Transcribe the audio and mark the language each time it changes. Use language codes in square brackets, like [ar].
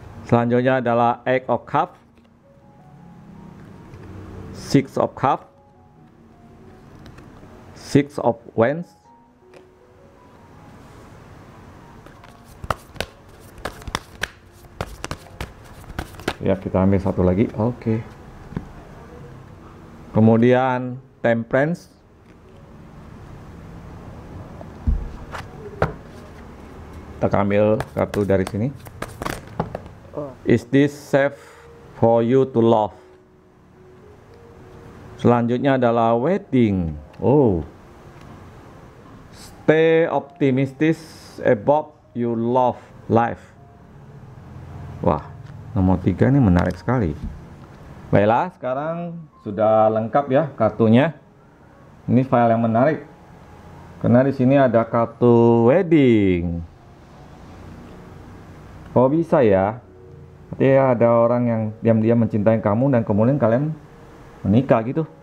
[id] Selanjutnya adalah Eight of Cups, Six of Cups, Six of Wands, ya kita ambil satu lagi. Oke. Kemudian Temperance, kita ambil kartu dari sini. [en] Is this safe for you to love? [id] Selanjutnya adalah Wedding. [en] Stay optimistic about your love life. [id] Wah, nomor 3 ini menarik sekali. Baiklah, sekarang sudah lengkap ya kartunya. Ini file yang menarik karena di sini ada kartu wedding. Kok bisa ya? Artinya ada orang yang diam-diam mencintai kamu dan kemudian kalian menikah gitu.